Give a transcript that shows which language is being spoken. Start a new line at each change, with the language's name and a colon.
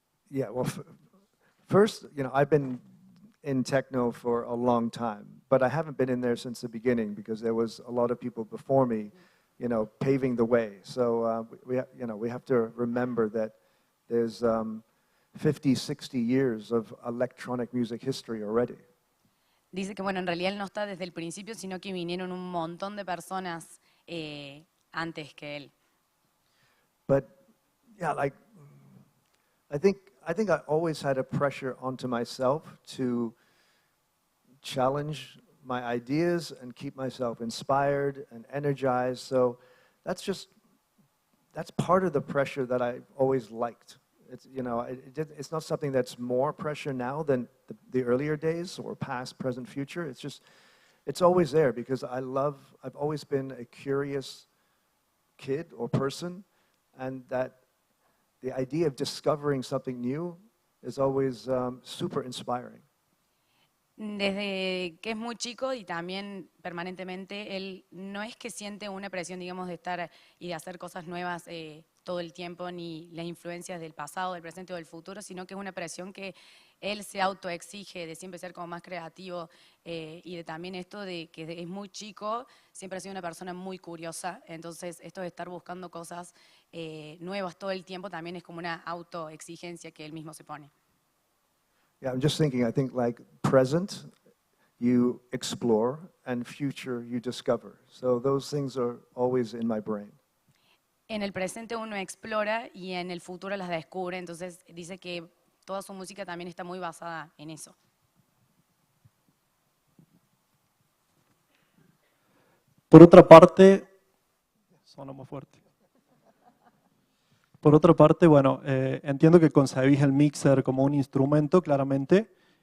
English: Yeah, well, first, I've been in techno for a long time, but I haven't been in there since the beginning because there was a lot of people before me, paving the way. So we have to remember that there's 50, 60 years of electronic music history already.
Spanish: Dice que, bueno, en realidad él no está desde el principio, sino que vinieron un montón de personas antes que él.
English: But yeah, I think I always had a pressure onto myself to challenge my ideas and keep myself inspired and energized. So that's part of the pressure that I always liked. It's not something that's more pressure now than the earlier days or past, present, future. It's always there because I've always been a curious kid or person, and that the idea of discovering something new is always super inspiring.
Spanish: Desde que es muy chico y también permanentemente, él no es que siente una presión, digamos, de estar y de hacer cosas nuevas todo el tiempo, ni las influencias del pasado, del presente o del futuro, sino que es una presión que él se autoexige de siempre ser como más creativo y de también esto de que es muy chico, siempre ha sido una persona muy curiosa, entonces esto de estar buscando cosas nuevas todo el tiempo también es como una autoexigencia que él mismo se pone.
English: Yeah, I'm just thinking, I think like present, you explore, and future, you discover. So those things are always in my brain.
Spanish: En el presente uno explora y en el futuro las descubre, entonces dice que toda su música también está muy basada en eso. Por otra parte, suena más fuerte. Por otra parte, bueno, entiendo que concebís el mixer como un instrumento, claramente.